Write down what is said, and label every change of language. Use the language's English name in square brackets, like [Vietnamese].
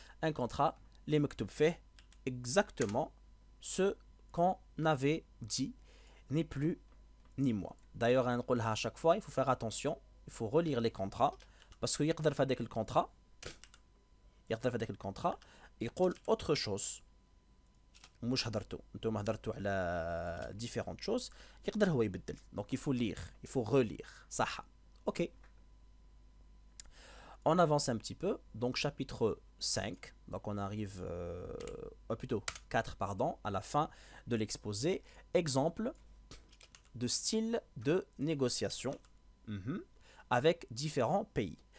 [French] Un contrat, les mektoub fait exactement ce qu'on avait dit, ni plus ni moins. D'ailleurs, à chaque fois, il faut faire attention, il faut relire les contrats, parce qu'il y a le contrat, il y a autre chose. [Arabic] مش هضرتوا انتم هضرتوا على [French] différentes choses [Arabic] يقدر هو يبدل. [French] Donc il faut lire, il faut relire. [Arabic] صح. OK. [French] On avance un petit peu. Donc chapitre 5. Donc on arrive plutôt 4 pardon, à la fin de l'exposé. Exemple de style de négociation avec différents pays.